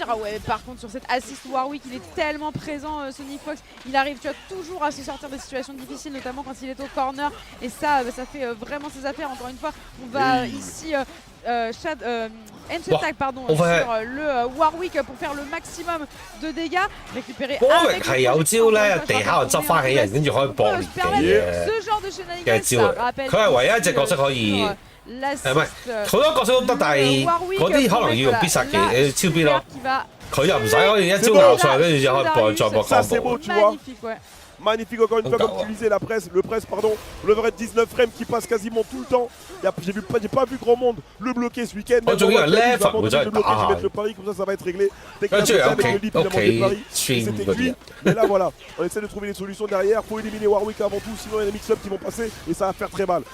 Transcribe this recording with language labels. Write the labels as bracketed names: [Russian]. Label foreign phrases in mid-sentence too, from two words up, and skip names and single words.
[French] Ah ouais, par contre sur cette assist Warwick il est tellement présent Sonic Fox, il arrive toujours à se sortir des situations difficiles, notamment quand il est au corner et ça fait vraiment ses affaires. Encore une fois on va ici Attack sur le Warwick pour faire le maximum de dégâts, récupérer avec [Cantonese] 係有招咧，地下又執翻起人，跟住可以搏連技 [French] ce genre de shenanigans [Cantonese] 招嚟。佢係唯一一隻角色可以，唔係好多角色都得，但係嗰啲可能要用必殺技超必咯。佢又唔使可以一招咬上，跟住就可以再搏 combo。 [French] Magnifique encore une fois comme tu disais, le press pardon, l'overhead 19 frames qui passe quasiment tout le temps. J'ai pas vu grand monde le bloquer ce week-end. Je vais mettre le pari, comme ça va être réglé. Dès qu'il a avec le lead, il a mangé c'était cuit. Mais là voilà, on essaie de trouver des solutions derrière. Faut éliminer Warwick avant tout, sinon il y a des mix-up qui vont passer et ça va faire très mal.